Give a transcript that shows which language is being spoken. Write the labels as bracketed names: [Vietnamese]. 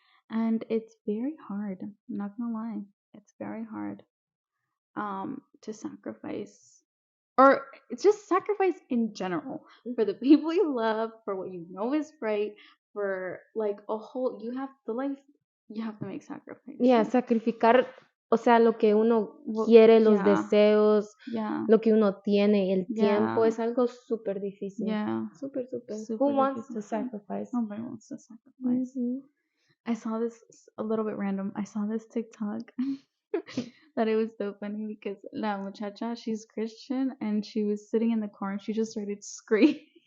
[English] And it's very hard. I'm not gonna lie. It's very hard to sacrifice, or it's just sacrifice in general for the people you love, for what you know is right, for like you have to make sacrifices. [Spanish] Yeah, sacrificar, o sea, lo que uno quiere, los deseos, lo que uno tiene, el tiempo, es algo súper difícil. [English] Yeah. Super. Who wants to sacrifice? Nobody wants to sacrifice. I saw this a little bit random. I saw this TikTok that it was so funny because [Spanish] la muchacha, [English] she's Christian, and she was sitting in the car and she just started screaming.